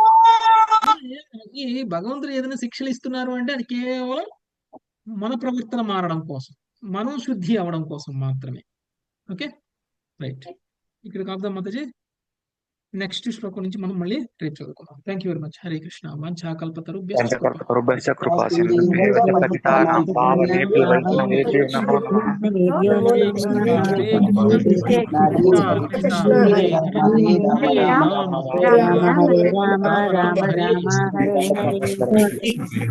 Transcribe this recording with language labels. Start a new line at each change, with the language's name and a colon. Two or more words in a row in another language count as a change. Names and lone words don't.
Telugu: ఈ భగవంతుడు ఏదైనా శిక్షలు ఇస్తున్నారు అంటే అది కేవలం మన ప్రవర్తన మారడం కోసం, మనం శుద్ధి అవడం కోసం మాత్రమే.
English: okay, right.
Telugu: ఇక్కడ కాపుదాం మాతాజీ. నెక్స్ట్ శ్లోకం నుంచి మనం మళ్ళీ రేపు చదువుకుందాం.
English: thank you very much. హరే కృష్ణ.
Sanskrit: పంచకర్తృభ్యశ్చ కృపా సింధుభ్యో పతితానాం పావనేభ్యో వైష్ణవేభ్యో నమో నమః. రామ రామ హరే హరే.